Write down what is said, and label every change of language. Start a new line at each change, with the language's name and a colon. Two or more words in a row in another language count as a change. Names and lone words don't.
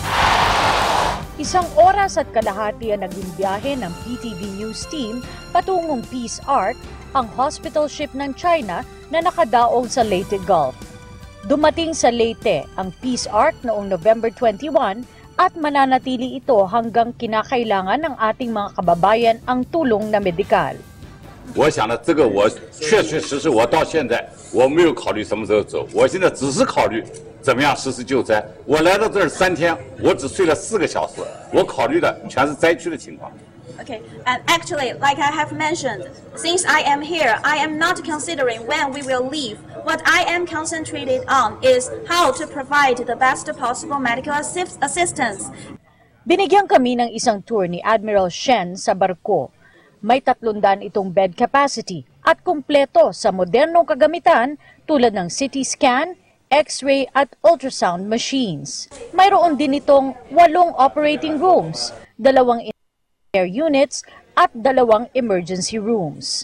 Filipino: 1 oras at kalahati ang naging biyahe ng PTV News team patungong Peace Ark, ang
English: hospital ship
Filipino: ng China na nakadaong sa Leyte Gulf. Dumating sa Leyte ang Peace Ark noong November 21 at mananatili ito hanggang kinakailangan ng ating mga kababayan ang tulong na medikal.
Chinese: 我想呢，这个我确确实实我到现在我没有考虑什么时候走，我现在只是考虑怎么样实施救灾。我来到这儿3天，我只睡了4个小时，我考虑的全是灾区的情况。
English: Okay, and actually, like I have mentioned, since I am here, I am not considering when we will leave. What I am concentrated on is how to provide the best possible medical assistance.
Filipino: Binigyan kami ng isang tour ni Admiral Shen sa barko. May 300 itong
English: bed capacity
Filipino: at kumpleto sa modernong kagamitan tulad ng
English: CT scan,
Filipino: X-ray at
English: ultrasound machines.
Filipino: Mayroon din itong 8
English: operating rooms,
Filipino: 2
English: air units
Filipino: at 2
English: emergency rooms.